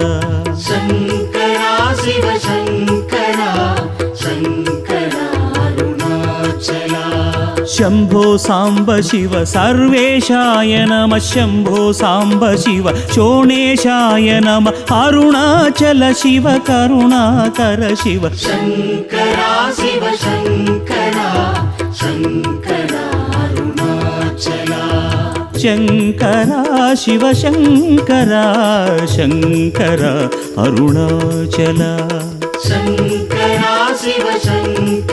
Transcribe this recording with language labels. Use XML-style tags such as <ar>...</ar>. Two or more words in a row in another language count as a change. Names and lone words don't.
<ta>சங்கரா சிவ சங்கரா சங்கரா அருணாச்சலா</ta> <sa>शम्भो साम्ब शिव सर्वेशाय नमः शम्भो साम्ब शिव शोणेशाय नमः अरुणाचल शिव करुणाकर शिव</sa> <ta>சங்கரா சிவ சங்கரா சங்கரா அருணாச்சலா</ta> <sa>शङ्करा शिव शङ्करा शङ्करा अरुणाचला</sa> <ta>சங்கரா சிவ சங்கரா</ta>